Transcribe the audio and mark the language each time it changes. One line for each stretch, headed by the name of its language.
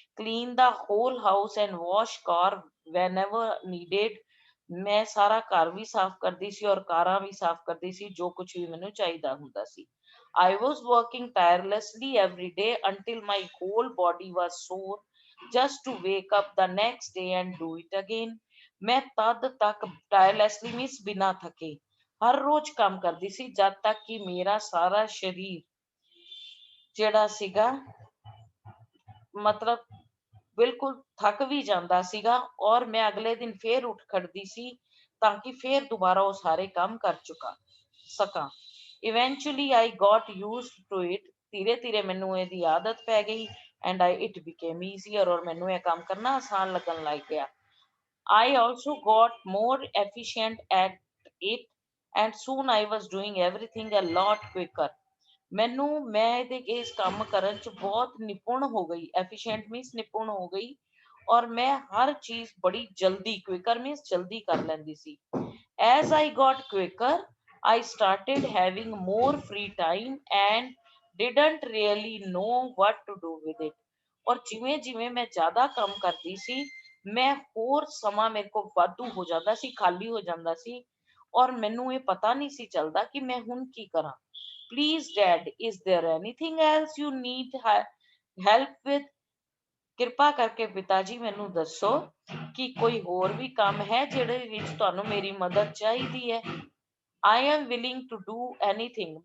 English: Clean the whole house and wash car whenever needed.
Punjabi: ਮੈਂ ਸਾਰਾ ਘਰ ਵੀ ਸਾਫ਼ ਕਰਦੀ ਸੀ ਔਰ ਕਾਰਾਂ ਵੀ ਸਾਫ਼ ਕਰਦੀ ਸੀ ਜੋ ਕੁਛ ਵੀ ਮੈਨੂੰ ਚਾਹੀਦਾ ਹੁੰਦਾ ਸੀ।
English: I was working tirelessly every day until my whole body was sore just to wake up the next day and do it again.
Punjabi: ਮੈਂ ਤਦ ਤੱਕ
English: tirelessly means
Punjabi: ਬਿਨਾਂ ਥਕੇ ਹਰ ਰੋਜ਼ ਕੰਮ ਕਰਦੀ ਸੀ ਜਦ ਤੱਕ ਕਿ ਮੇਰਾ ਸਾਰਾ ਸਰੀਰ ਜਿਹੜਾ ਸੀਗਾ ਮਤਲਬ ਬਿਲਕੁਲ ਥੱਕ ਵੀ ਜਾਂਦਾ ਸੀਗਾ ਔਰ ਮੈਂ ਅਗਲੇ ਦਿਨ ਫੇਰ ਉੱਠ ਖੜਦੀ ਸੀ ਤਾਂ ਕਿ ਫੇਰ ਦੁਬਾਰਾ ਉਹ ਸਾਰੇ ਕੰਮ ਕਰ ਸਕਾਂ।
English: Eventually I got used to it.
Punjabi: ਧੀਰੇ ਧੀਰੇ ਮੈਨੂੰ ਇਹਦੀ ਆਦਤ ਪੈ ਗਈ
English: and it became easier,
Punjabi: ਔਰ ਮੈਨੂੰ ਇਹ ਕੰਮ ਕਰਨਾ ਆਸਾਨ ਲੱਗਣ ਲੱਗ ਗਿਆ।
English: I also got more efficient at it and soon I was doing everything a lot quicker.
Punjabi: ਮੈਂ ਇਹਦੇ ਇਸ ਕੰਮ ਕਰਨ ਚ ਬਹੁਤ ਨਿਪੁੰਨ ਹੋ ਗਈ,
English: efficient means
Punjabi: ਨਿਪੁੰਨ ਹੋ ਗਈ, ਔਰ ਮੈਂ ਹਰ ਚੀਜ਼ ਬੜੀ ਜਲਦੀ,
English: quicker means
Punjabi: ਜਲਦੀ ਕਰ ਲੈਂਦੀ ਸੀ।
English: As I got quicker, I started having more free time and didn't really know what to do with it.
Punjabi: ਔਰ ਜਿਵੇਂ ਜਿਵੇਂ ਮੈਂ ਜ਼ਿਆਦਾ ਕੰਮ ਕਰਦੀ ਸੀ ਮੈਂ ਹੋਰ ਸਮਾਂ ਮੇਰੇ ਕੋਲ ਵਾਧੂ ਹੋ ਜਾਂਦਾ ਸੀ, ਖਾਲੀ ਹੋ ਜਾਂਦਾ ਸੀ ਔਰ ਮੈਨੂੰ ਇਹ ਪਤਾ ਨਹੀਂ ਸੀ ਚੱਲਦਾ ਕਿ ਮੈਂ ਹੁਣ ਕੀ ਕਰਾਂ।
English: Please dad, is there anything else you need help with?
Punjabi: ਕਿਰਪਾ ਕਰਕੇ ਪਿਤਾ ਜੀ ਮੈਨੂੰ ਦੱਸੋ ਕਿ ਕੋਈ ਹੋਰ ਵੀ ਕੰਮ ਹੈ ਜਿਹੜੇ ਵਿੱਚ ਤੁਹਾਨੂੰ ਮੇਰੀ ਮਦਦ ਚਾਹੀਦੀ ਹੈ।
English: I am willing to do anything.